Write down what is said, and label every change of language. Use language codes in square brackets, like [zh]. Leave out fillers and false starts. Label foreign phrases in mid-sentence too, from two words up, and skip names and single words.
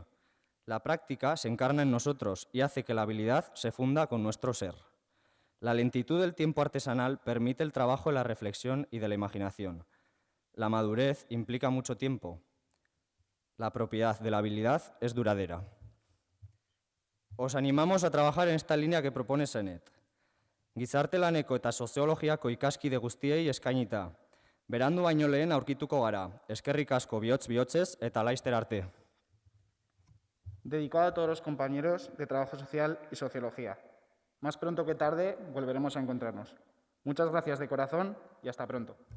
[es] La práctica se encarna en nosotros y hace que la habilidad se funda con nuestro ser. La lentitud del tiempo artesanal permite el trabajo de la reflexión y de la imaginación. La madurez implica mucho tiempo. La propiedad de la habilidad es duradera. Os animamos a trabajar en esta línea que propone Sennett. [eu] Gizarte laneko eta soziologiako ikaskide guztiei eskainita. Berandu baino lehen aurkituko gara. Eskerrik asko bihotz-bihotzez eta laizter arte. [es] Dedicado a todos los compañeros de Trabajo Social y Sociología. Más pronto que tarde volveremos a encontrarnos. Muchas gracias de corazón y hasta pronto.